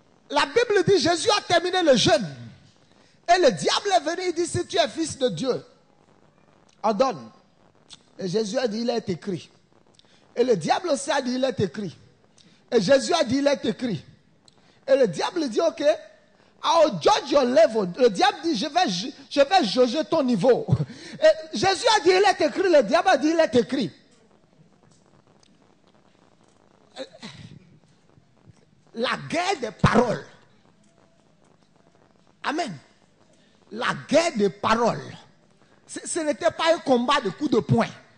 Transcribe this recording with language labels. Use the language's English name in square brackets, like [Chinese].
[French] La Bible dit, Jésus a terminé le jeûne. Et le diable est venu, il dit, si tu es fils de Dieu, ordonne. Et Jésus a dit, il est écrit. Et le diable aussi a dit, il est écrit. Et Jésus a dit, il est écrit. Et le diable dit, [English] ok, I'll judge your level. [French] Le diable dit, je vais juger ton niveau. Et Jésus a dit, il est écrit. Le diable a dit, il est écrit. La guerre des paroles. Amen. La guerre des paroles. Ce n'était pas un combat de coups de poing.